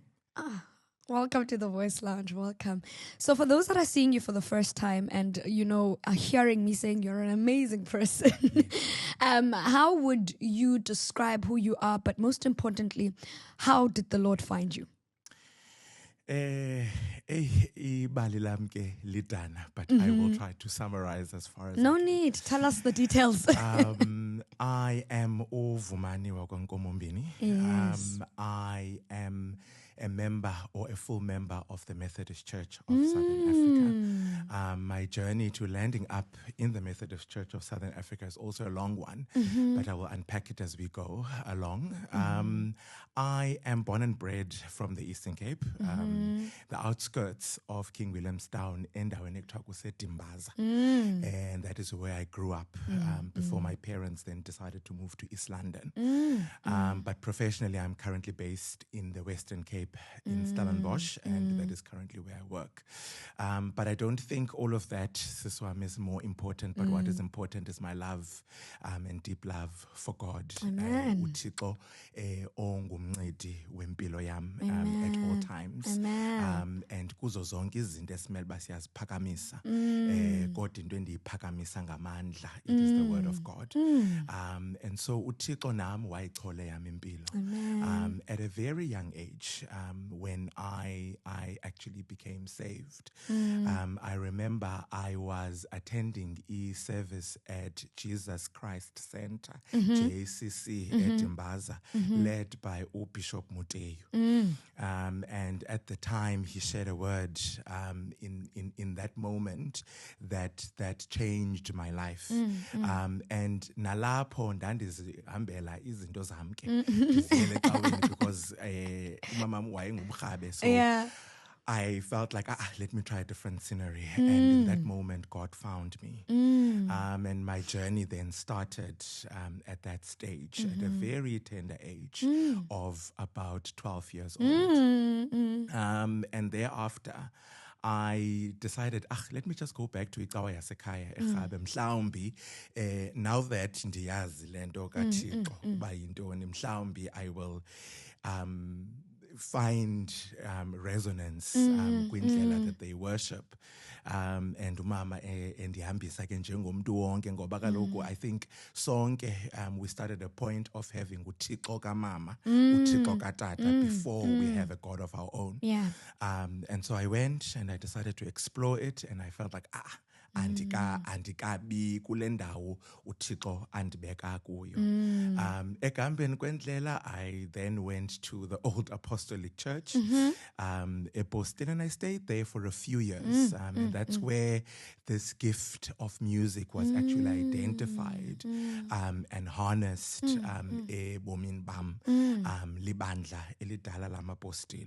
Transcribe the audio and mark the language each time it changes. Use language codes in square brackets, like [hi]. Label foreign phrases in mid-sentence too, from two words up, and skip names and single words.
[en] Welcome to the Voice Lounge. Welcome. So for those that are seeing you for the first time and, are hearing me saying you're an amazing person, how would you describe who you are? But most importantly, how did the Lord find you? [xh] Ibali lam ke lidana, [en] but I will try to summarize as far as No need. Tell us the details. I am Vumani wakwaNkomombini. Yes. I am a member or a full member of the Methodist Church of Southern Africa. My journey to landing up in the Methodist Church of Southern Africa is also a long one, but I will unpack it as we go along. I am born and bred from the Eastern Cape, the outskirts of King Williamstown, [xh] endaweni ekuthiwa kuseDimbaza. [en] And that is where I grew up before my parents then decided to move to East London. But professionally, I'm currently based in the Western Cape in Stellenbosch, and that is currently where I work. But I don't think all of that, Siswam, is more important, but what is important is my love and deep love for God. Amen. [xh] uThixo, ongumncedi wempilo yam [en] at all times. [xh] Amen. And kuzo zonke izinto esimele uba siyaziphakamisa, kodwa into endiyiphakamisa ngamandla, [en] it is the word of God. And so [xh] uThixo nam wayichole yam impilo. [en] At a very young age, when I actually became saved. I remember I was attending e-service at Jesus Christ Center, JCC at Dimbaza, led by Bishop Muteyu. And at the time, he shared a word in that moment that changed my life. [xh] And nalapho ndandizihambela izinto zam ke ndiziyele ecaweni because umama wayengumrhabe, [en] so I felt like, let me try a different scenery. And in that moment, God found me. And my journey then started at that stage, at a very tender age of about 12 years old. And thereafter, I decided, let me just go back to [xh] icawa yasekhaya eRhabe mhlawumbi [en] now that [xh] ndiyazi lento kaThixo uba yintoni mhlawumbi [en] I will find resonance kwindlela that they worship, and [xh] umama endihambisa ke njengomntu wonke ngoba kaloku [en] I think sonke we started a point of having [xh] uThixo kamama, uThixo katata [en] before we have a God of our own. And so I went and I decided to explore it, and I felt like [xh] andikabi kule ndawo uThixo andibeka kuyo. Ekambeni kwendlela, [en] I then went to the Old Apostolic Church, eBoston, and I stayed there for a few years. And that's where this gift of music was actually identified and harnessed [xh] ebomini bam, libandla elidala lamapostile.